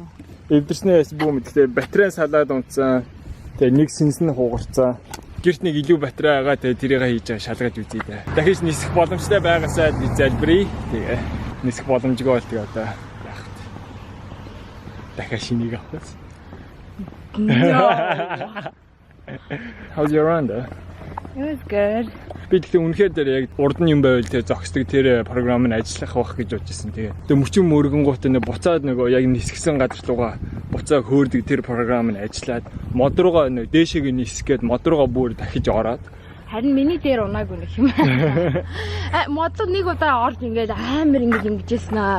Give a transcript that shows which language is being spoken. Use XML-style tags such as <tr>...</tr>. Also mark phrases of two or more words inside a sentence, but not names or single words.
<mn>Эвдэрснээс бүү мэдээ батарей салаад унтсан. Тэгээд нэг сэнс нь хугарцсан. Гэрт нэг илүү батарей байгаа. Тэгээд тэрийг хийж байгаа шалгаж үзье дээ. Дахиж нисэх боломжтой байгаасаа би залбирая. Тэгээд нисэх боломжгүй бол тэгээд одоо яах вэ? Дахиж шинийг авах.</mn> <en>How's your run? It was good.</en> <mn>Би тэгтээ үнэхээр дээр яг урд нь юм байвал тэгээ зогсдог тэр програм нь ажиллах байх гэж бодчихсон. Тэгээ мөчн мөргөнгүүтээ нэг буцаад нөгөө яг нисгсэн газар руугаа буцаа хөөрдөг тэр програм нь ажиллаад мод руугаа нэг дээшээ нисгээд мод руугаа бүр дахиж ороод харин миний дээр унаагүй нэг юм. Мод нэг удаа орж ингээд амар ингэжсэн аа.</mn>